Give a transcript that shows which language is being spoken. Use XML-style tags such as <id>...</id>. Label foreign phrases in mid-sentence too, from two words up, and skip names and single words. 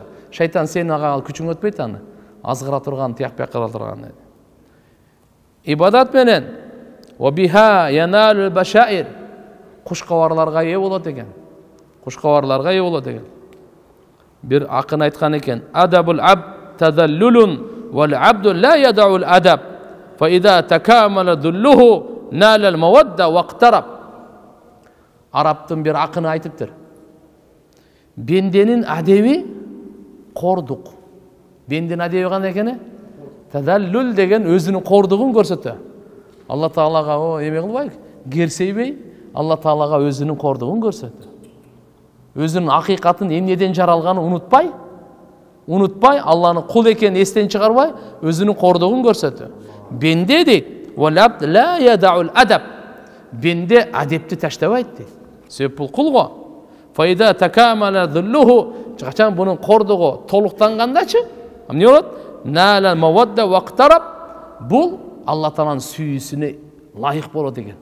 <ky>Шайтан сен ага күчүң өтпөйт аны. Азгыра турган, тияк кыла турган. Ибадат менен</ky> <ar>وبها ينال البشائر.</ar> <ky>Кушкабарларга ээ болот экен. Кушкабарларга ээ болот экен. Бир акын айткан экен:</ky> <ar>"أدب العبد تذلل والعبد لا يدع الأدب. فإذا تكامل ذله نال المودة واقترب."</ar> <ky>Арабтын бир акыны айтыптыр. Бенденин адеби кордук. Бендин адеби кандай экени? Тадаллул деген өзүнүн кордугун көрсөтө. Алла Таалага эме кылбай, керсейбей, Алла Таалага өзүнүн кордугун көрсөтө. Өзүнүн акыйкатын эмнеден жаралганын унутпай, Алланын кул экенин эстен чыгарбай, өзүнүн кордугун көрсөтө. Бенде дейт,</ky> <ar>"والعبد لا يدع الأدب."</ar> <ky>Бенде адепти таштабайт дейт. Себеп бул кул го.</ky> <ar>فإذا تكامل ذله,</ar> <ky>качан бунун кордугу толуктангандачы, эмне болот?</ky> <ar>نال المودة واقترب.</ar> <ky>Бул Алла Тааланын сүйүүсүнө лайык болот экен.</ky>